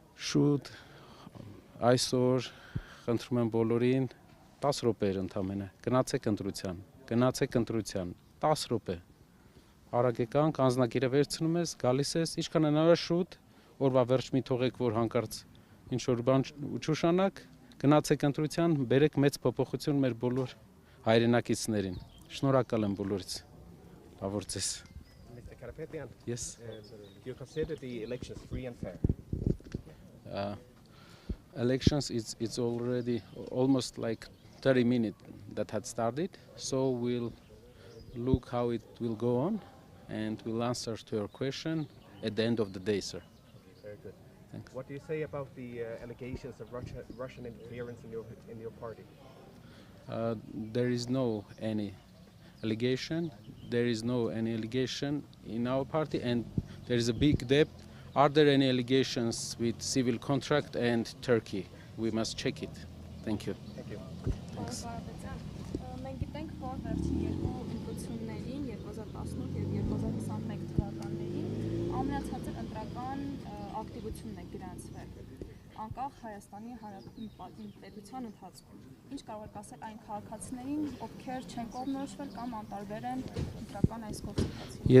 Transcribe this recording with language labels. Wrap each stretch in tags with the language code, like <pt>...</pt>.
<hy>Շուտ այսօր խնդրում եմ բոլորին 10 րոպեեր ընդամենը գնացեք ընտրության, 10 րոպե։ Արագ եկանք, անձնակիրը վերցնում ես, գալիս ես, ինչքան հնարավոր շուտ, օրվա վերջ մի թողեք, որ հանկարծ ինչ-որ բան չուշանակ, գնացեք ընտրության, բերեք մեծ փոփոխություն մեր բոլոր հայրենակիցներին։ Շնորհակալ եմ բոլորից։ Լավ օր ձեզ։</hy> <en>Mr. Karapetyan, Yes. do you consider the elections free and fair? Elections, it's already almost like 30 minutes that had started, so we'll look how it will go on, and we'll answer to your question at the end of the day, sir. Very good. Thanks. What do you say about the allegations of Russian interference in your party? There is no any allegation. There is no any allegation in our party, and there is a big depth. Are there any allegations with civil contract and Turkey? We must check it. Thank you. Thank you. Thanks.</en> <hy>Մենք գիտենք, որ վերջին երկու ընտրություններին 2018 եւ 2021 թվականներին ամենացածր ընտրական ակտիվությունն է գրանցվել անկախ Հայաստանի Հանրապետության պետության ընթացքում։ Ինչ կարող եք ասել այն քաղաքացիներին, ովքեր չեն կողմնորոշվել կամ անտարբեր են ընտրական այս գործընթացին։</hy>